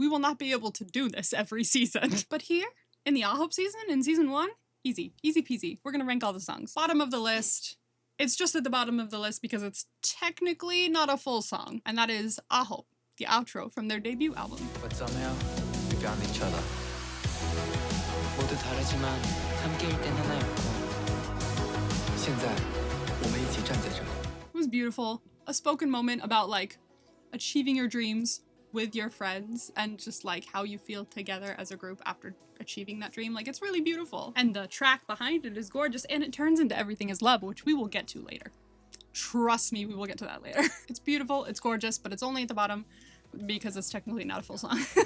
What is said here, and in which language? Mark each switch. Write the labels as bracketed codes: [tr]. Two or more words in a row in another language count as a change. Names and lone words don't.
[en] We will not be able to do this every season. But here, in the AHOF season, in season 1, easy peasy. We're gonna rank all the songs. Bottom of the list. It's just at the bottom of the list because it's technically not a full song, and that is AHOF, the outro from their debut album. But somehow we found each other. [ko] 모두 다르지만 함께일 땐 하나였고. [zh] 现在我们一起站在这里. [en] It was beautiful. A spoken moment about like achieving your dreams with your friends and just like how you feel together as a group after achieving that dream. Like, it's really beautiful. And the track behind it is gorgeous, and it turns into Everything Is Love, which we will get to later. Trust me, we will get to that later. It's beautiful, it's gorgeous, but it's only at the bottom because it's technically not a full song.